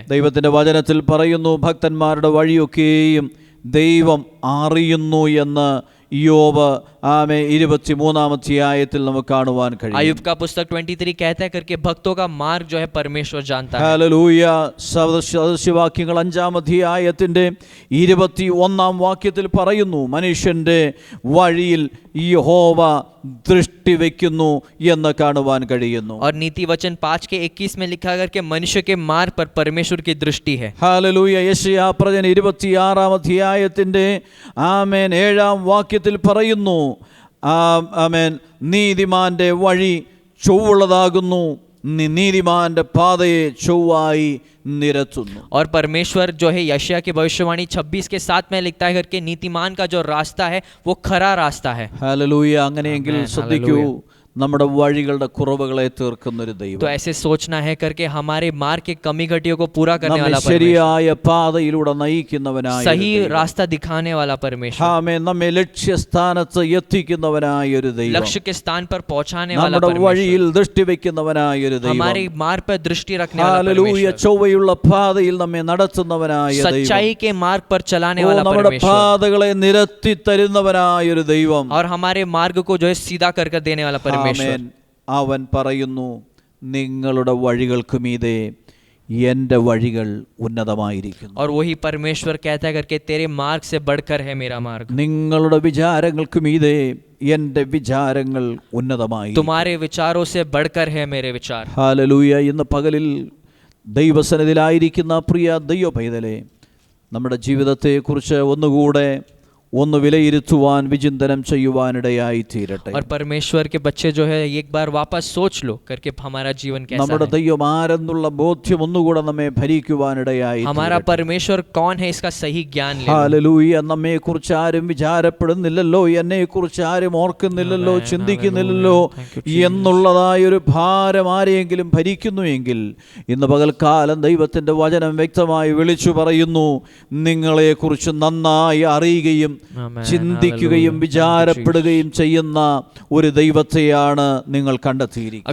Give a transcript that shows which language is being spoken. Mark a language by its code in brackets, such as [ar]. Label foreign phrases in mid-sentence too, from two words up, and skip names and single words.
[ml] ദൈവത്തിന്റെ വചനത്തിൽ പറയുന്നു, ഭക്തന്മാരുടെ വഴിയൊക്കെയും ദൈവം അറിയുന്നു എന്ന് യോബ് 23 അധ്യായത്തിൽ നമുക്ക് കാണുവാൻ കഴിയും. [hi] अय्यूब का पुस्तक 23 कहता है करके भक्तों का मार्ग जो है परमेश्वर जानता है। [ml] ഹല്ലേലൂയ. സദൃശവാക്യങ്ങൾ 5 അധ്യായത്തിന്റെ 21 വാക്യത്തിൽ പറയുന്നു, മനുഷ്യന്റെ വഴിയിൽ യഹോവ ദൃഷ്ടി വെക്കുന്നു എന്ന് കാണുവാൻ കഴിയുന്നു. [hi] और नीति वचन 5 के 21 में लिखा करके मनुष्य के मार्ग पर परमेश्वर की दृष्टि है। [ml] ഹല്ലേലൂയ. യെശയ്യാ പ്രവചനം 26 അധ്യായത്തിന്റെ ആമേൻ 7 വാക്യത്തിൽ പറയുന്നു, ആമേൻ നീതിമാന്റെ വഴി ചൊവ്വുള്ളതാകുന്നു, നീതിമാന്റെ പാതയെ ചൊവ്വായി നിരത്തുന്നു. [hi] और परमेश्वर जो है यशायाह की भविष्यवाणी 26 के 7 में लिखता है करके नीतिमान का जो रास्ता है वो खरा रास्ता है। [ml] ഹല്ലേലൂയ. അങ്ങനെയെങ്കിൽ ആമേൻ, ശ്രദ്ധിക്കൂ, ഹല്ലേലൂയ. നമ്മുടെ വഴികളുടെ കുറവുകളെ തീർക്കുന്ന ഒരു ദൈവം, [hi] तो ऐसे सोचना है करके हमारे मार्ग के कमी घटियों को पूरा करने [ml] നമ്മെ [hi] वाला परमेश्वर, [ml] ശരിയായ പാതയിലൂടെ നയിക്കുന്നവനായ ഒരു [hi] सही [ml] ദൈവം. [hi] रास्ता दिखाने वाला परमेश्वर, [ml] ആമേൻ. നമ്മെ ലക്ഷ്യസ്ഥാനത്ത് എത്തിക്കുന്നവനായ ഒരു ദൈവം, [hi] लक्ष्य के स्थान पर पहुंचाने वाला [ml] നമ്മുടെ [hi] परमेश्वर, [ml] വഴിയിൽ ദൃഷ്ടി വെക്കുന്നവനായ ഒരു ദൈവം. [hi] हमारे मार्ग पर दृष्टि रखने वाला [ml] ഹല്ലേലൂയ. [hi] परमेश्वर, [ml] ചൊവ്വയുള്ള പാതയിൽ നമ്മെ നടത്തുന്നവനായ ദൈവം, [hi] सच्चाई के मार्ग पर चलाने [ml] ഓ, [hi] वाला [ml] നമ്മുടെ [hi] परमेश्वर, [ml] പാതകളെ നിരത്തി തരുന്നവനായ ഒരു ദൈവം. [hi] और हमारे मार्ग को जो है सीधा कर देने वाला परमेश्वर। [ml] ആമേൻ. അവൻ പറയുന്നു, നിങ്ങളുടെ വഴികൾക്ക് മീതെ എൻ്റെ വഴികൾ ഉന്നതമായിരിക്കുന്നു. [hi] और वही परमेश्वर कहता है करके तेरे मार्ग से बढ़कर है मेरा मार्ग, [ml] നിങ്ങളുടെ വിചാരങ്ങൾക്ക് മീതെ എൻ്റെ വിചാരങ്ങൾ ഉന്നതമായി. [hi] तुम्हारे विचारों से बढ़कर है मेरे विचार। [ml] ഹല്ലേലൂയ. ഇന്ന് പകലിൽ ദൈവസന്നിധിയിലായിരിക്കുന്ന പ്രിയ ദൈവ പൈതലേ, നമ്മുടെ ജീവിതത്തെക്കുറിച്ച് ഒന്നുകൂടെ ഒന്ന് വിലയിരുത്തുവാൻ വിചിന്തനം ചെയ്യുവാനിടയായി തീരട്ടെ. [hi] और परमेश्वर के बच्चे जो है एक बार वापस सोच लो करके हमारा जीवन कैसा [ml] നമ്മുടെ [hi] है, [ml] ദൈവം ആരെന്നുള്ള ബോധ്യം ഒന്നുകൂടെ നമ്മെ ഭരിക്കുവാനിടയായി [hi] हमारा [ml] തീരട്ടെ. [hi] परमेश्वर कौन है इसका सही ज्ञान ले लो। [ml] ഹല്ലേലൂയ. നമ്മെക്കുറിച്ച് ആരും വിചാരപ്പെടുന്നില്ലല്ലോ, എന്നെക്കുറിച്ച് ആരും ഓർക്കുന്നില്ലല്ലോ, ആമേൻ, ചിന്തിക്കുന്നില്ലല്ലോ ഹല്ലേലൂയ. [en] Thank you, [ml] എന്നുള്ളതായൊരു ഭാരം ആരെയെങ്കിലും ഭരിക്കുന്നുവെങ്കിൽ ഇന്ന് പകൽക്കാലം ദൈവത്തിൻ്റെ വചനം വ്യക്തമായി വിളിച്ചു പറയുന്നു, നിങ്ങളെക്കുറിച്ച് നന്നായി അറിയുകയും ചിന്തിക്കുകയും വിചാരപ്പെടുകയും ചെയ്യുന്ന ഒരു ദൈവത്തെയാണ് നിങ്ങൾ കണ്ടെത്തിയിരിക്കുന്നത്.